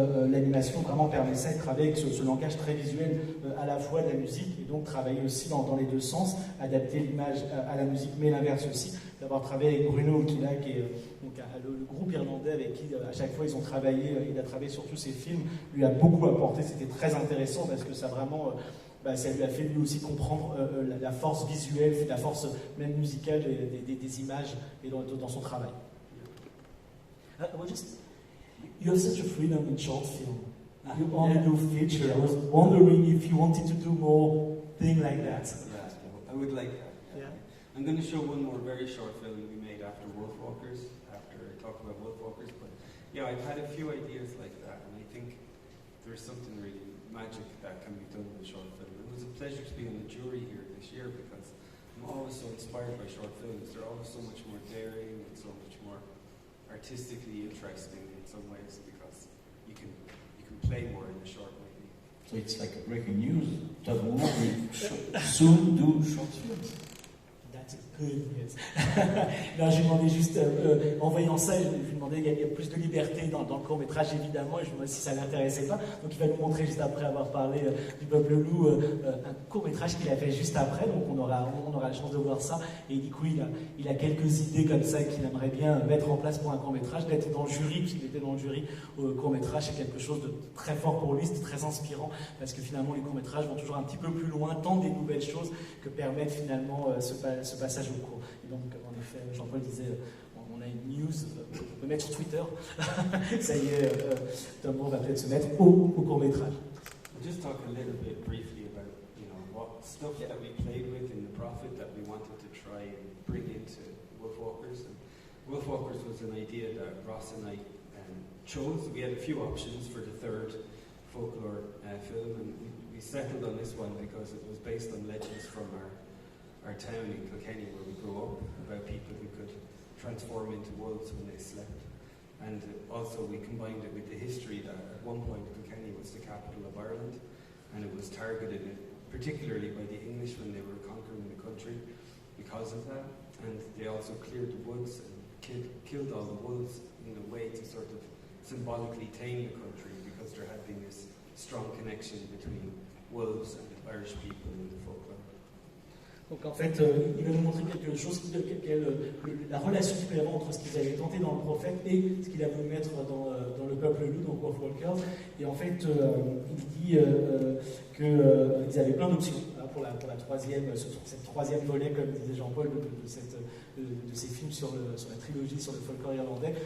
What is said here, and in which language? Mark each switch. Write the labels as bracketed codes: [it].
[fr] L'animation vraiment permet ça, de travailler avec ce langage très visuel à la fois de la musique, et donc travailler aussi dans les deux sens, adapter l'image à la musique, mais l'inverse aussi, d'avoir travaillé avec Bruno Okila, qui est donc le groupe irlandais avec qui à chaque fois ils ont travaillé, il a travaillé sur tous ses films, lui a beaucoup apporté. C'était très intéressant parce que ça vraiment ça lui a fait lui aussi comprendre la force visuelle, la force même musicale des images et dans son travail. [en] You have such a freedom in short film. You only do feature. I was wondering if you wanted to do more thing like that. Yeah, I would like that. Yeah. I'm going to show one more very short film we made after Wolfwalkers, after I talk about Wolfwalkers. But yeah, I've had a few ideas like that, and I think there's something really magic that can be done with short film. It was a pleasure to be on the jury here this year because I'm always so inspired by short films. They're always so much more daring and so much more artistically interesting in some ways because you can play more in a short movie. So it's like a breaking news. Tom Moore will soon do short films. That's good news. [fr] Non, j'ai demandé juste, en voyant ça, je lui ai demandé, il y a plus de liberté dans le court-métrage évidemment, et je me demandais si ça ne l'intéressait pas. Donc il va nous montrer juste après avoir parlé du Peuple Loup, un court-métrage qu'il a fait juste après, donc on aura la chance de voir ça. Et du coup, il a quelques idées comme ça qu'il aimerait bien mettre en place pour un court-métrage. D'être dans le jury, qu'il était dans le jury au court-métrage, c'est quelque chose de très fort pour lui, c'est très inspirant, parce que finalement les courts-métrages vont toujours un petit peu plus loin, tentent des nouvelles choses que permettent finalement ce passage au court. Et donc, en effet, Jean-Paul disait, on a une news, on peut mettre sur Twitter. Ça y est, Tom Moore va peut-être se mettre au court-métrage. [en] I'll just talk a little bit briefly about, what stuff that we played with in The Prophet that we wanted to try and bring into Wolfwalkers. And Wolfwalkers was an idea that Ross and I chose. We had a few options for the third folklore film, and we settled on this one because it was based on legends from our town in Kilkenny where we grew up, about people who could transform into wolves when they slept. And also we combined it with the history that at one point Kilkenny was the capital of Ireland, and it was targeted particularly by the English when they were conquering the country because of that. And they also cleared the woods and killed all the wolves in a way to sort of symbolically tame the country, because there had been this strong connection between wolves and the Irish people in the folklore. [fr] Donc en fait, il va nous montrer quelque chose, la relation qu'il peut y avoir entre ce qu'ils avaient tenté dans le Prophète et ce qu'il a voulu mettre dans le Peuple Loup, donc Wolfwalkers. Et en fait, il dit qu'ils avaient plein d'options pour la troisième, cette troisième volet, comme disait Jean-Paul, de ces films sur la trilogie sur le folklore irlandais.